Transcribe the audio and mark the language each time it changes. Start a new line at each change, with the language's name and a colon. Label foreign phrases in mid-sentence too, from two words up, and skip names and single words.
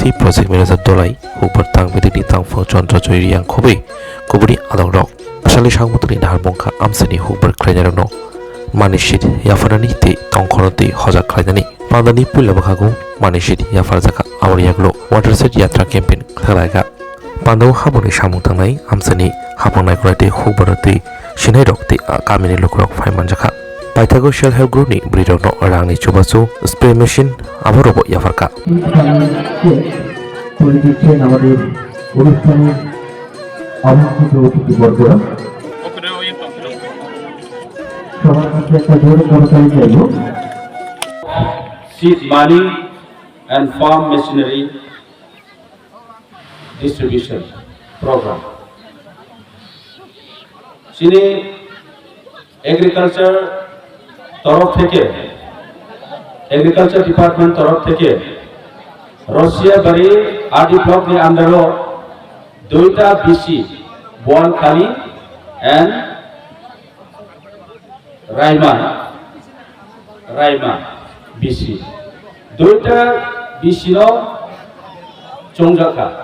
English: Project Manager
Kok Borok: Dolai hokbar tangbedigni tangfo Chandra Joyriang khobe koburi adongrok asali sangmotoni naharbongka amsani hokbar khainjarno Manishit yafarani te tongkhonote hojak khainani pandani pulamakago Manishit yafarjaka awriyaglo watershed yatra campaign khlaiga Pandau haboni samung tangnai amsani habangnai korate hokbarate sinai rokte kamini lokrok faimanjaka Paitago Self Help Group ni bridokno rangni chubasu
English: spray machine
Kok Borok: abarobo yafarka
Bangla: পরিচিত আমাদের অনুষ্ঠানের আমন্ত্রিত অতিথিবর্গরা সবার কাছে একটা জোরে করতালি চাইব
English: seed money and farm machinery distribution program.
Bangla: Chini agriculture তরফ থেকে
English: agriculture department
Bangla: তরফ থেকে রাশিয়া বাড়ি
English: RD block
Bangla: নি আন্ডারও দুইটা বিসি বোয়ালখালী এন্ড রাইমা বিসি দুইটা বিসি নো চংজাকা